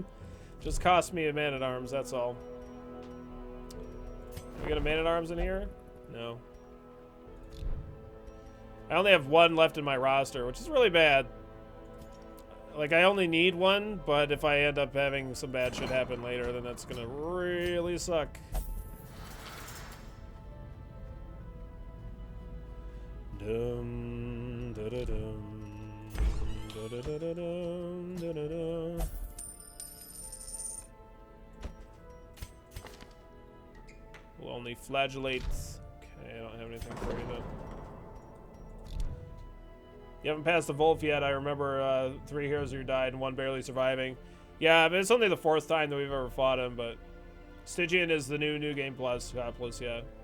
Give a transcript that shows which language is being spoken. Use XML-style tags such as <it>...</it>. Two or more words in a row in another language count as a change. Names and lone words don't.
<en>Just cost me a man-at-arms, that's all. We got a man-at-arms in here? No. I only have one left in my roster, which is really bad. Like, I only need one, but if I end up having some bad shit happen later, then that's gonna really suck. Dum, da da dum, da da da da dum, da da da. Will only flagellate. Okay, I don't have anything for you then. You haven't passed the Wolf yet. I remember 3 heroes who died and 1 barely surviving. Yeah, I mean, it's only the 4th time that we've ever fought him, but Stygian is the new game plus, yeah.</en>